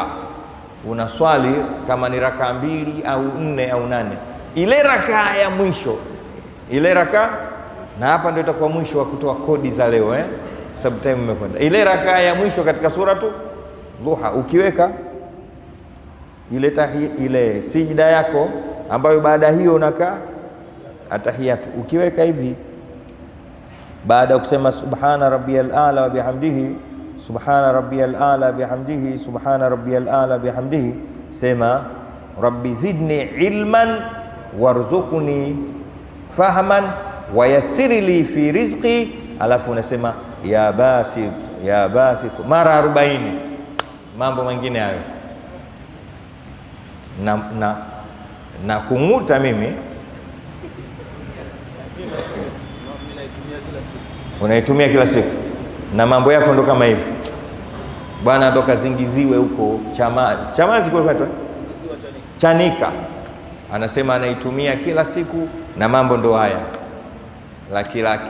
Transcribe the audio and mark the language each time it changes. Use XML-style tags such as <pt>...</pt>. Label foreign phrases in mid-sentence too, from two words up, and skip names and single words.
<sw>Unaswali kama ni raka 2 au 4 au 8, ile raka ya mwisho, ile raka, na hapa ndio itakuwa mwisho wa kutoa kodi za leo, sababu time imekwenda. Ile raka ya mwisho katika suratu dhuha, ukiweka ile sijda yako ambayo baada hiyo unakaa atahiyatu, ukiweka hivi baada ya kusema</sw> <ar>سبحان ربي الأعلى وبحمده سبحان ربي الأعلى وبحمده سبحان ربي الأعلى وبحمده,</ar> <sw>sema</sw> <ar>رب زدني علما وارزقني فهما ويسر لي في رزقي,</ar> <sw>alafu unasema</sw> <ar>يا باسط يا باسط</ar> <sw>mara 40. Mambo mengine hayo na kung'uta mimi unaitumia kila siku, na mambo yako ndo kama hivi bwana, ndo kazingiziwe huko Chamazi kule Chanika, anasema anaitumia kila siku na mambo ndo haya laki.</sw>